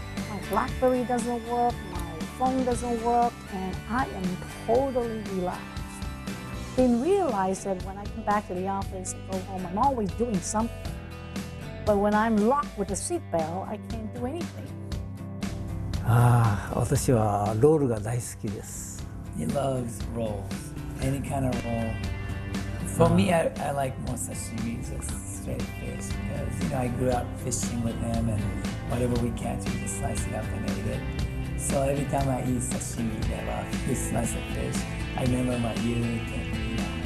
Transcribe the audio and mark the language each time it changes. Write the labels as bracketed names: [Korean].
[English] My BlackBerry doesn't work, my phone doesn't work, and I am totally relaxed. Didn't realize that when I come back to the office and go home, I'm always doing something. But when I'm locked with a seatbelt, I can't do anything. [Japanese] 私はロールが大好きです。 [English] He loves rolls, any kind of roll. For me, I like more sashimi, just straight fish, because you know I grew up fishing with him, and whatever we catch, we just slice it up and eat it. So every time I eat sashimi, a slice of fish, I remember my youth and you know.